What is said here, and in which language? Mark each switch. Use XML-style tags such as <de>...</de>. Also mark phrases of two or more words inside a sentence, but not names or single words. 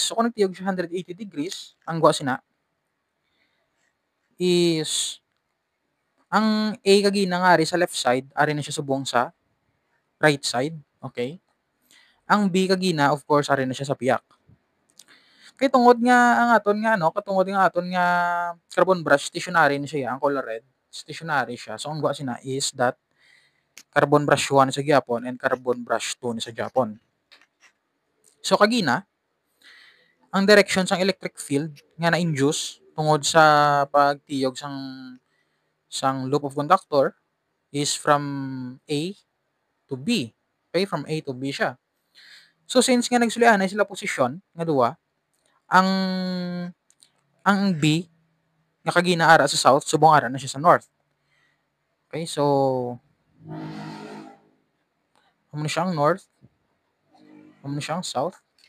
<hil>So, kung nagtiyog siya 180 degrees, ang gwa sina is ang A kagina nga ari sa left side, ari na siya subong sa right side. Okay? Ang B kagina, of course, ari na siya sa piyak. Kay tungod nga ang aton nga katungod nga aton nga</hil> <en>carbon brush stationary</en> <hil>na siya, ang color red, stationary siya. So ang gwa sina is</hil> <en>that carbon brush 1</en> <hil>sa gyapon and</hil> <en>carbon brush 2</en> <hil>ni sa gyapon. So kagina, ang direction sang</hil> <en>electric field</en> <hil>nga na-induce tungod sa pagtiyog sang</hil> <en>loop of conductor</en> <hil>is</hil> <en>from A to B. Okay, from A to B siya.</en> <hil>So since nga nagsulianay sila posisyon nga duwa, ang B nga kagina ara sa south, subong ara na siya sa north. Okay, so amo na siyang north, amo na siyang south.</hil>